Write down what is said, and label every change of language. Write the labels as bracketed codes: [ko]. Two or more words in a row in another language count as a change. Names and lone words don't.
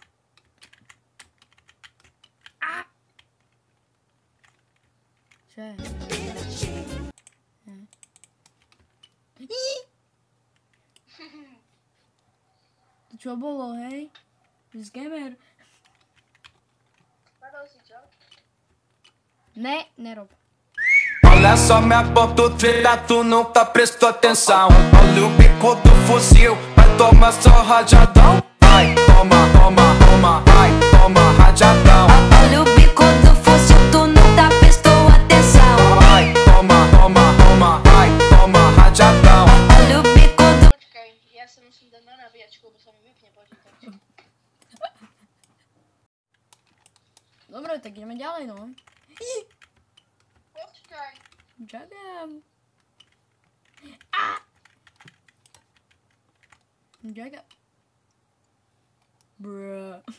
[sk] A! Čo je? To čo bolo, hej? Gamer. Padol si čo? Ne, nerob. [pt] Olha só minha ponta treta, tu nunca prestou atenção. Olha o bico do fuzil, vai tomar só rajadão. Vai, toma, toma, toma, vai, toma rajadão. Olha o bico do fuzil, tu nunca prestou atenção. Vai, toma, toma, toma, vai, toma rajadão. Olha o bico do... [sk] Počkaj, ja sa musím dať na nabíjačku, lebo sa mi vypne počítač. Dobre, tak ideme ďalej, no. Počkaj. Ďakujem. A! Ďakujem. Brr.